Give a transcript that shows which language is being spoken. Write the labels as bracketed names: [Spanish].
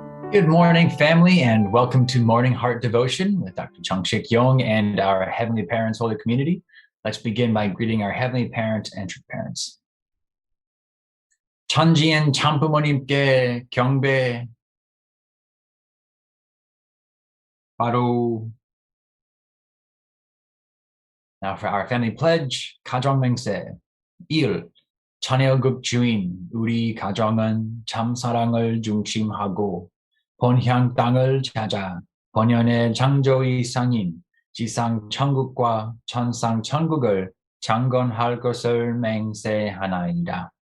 [English] Good morning, family, and welcome to Morning Heart Devotion with Dr. Changshik Yong and our Heavenly Parents Holy Community. Let's begin by greeting our Heavenly Parents and True Parents. [Korean] 천지엔 참부모님께 경배. 바로. [English] Now for our family pledge, 가정맹세. 1. [Korean] 천혜의국 주인, 우리 가정은 참사랑을 중심하고 본향 땅을 찾아 본연의 창조의 상인 지상 천국과 천상 천국을 창건할 것을 맹세하나이다.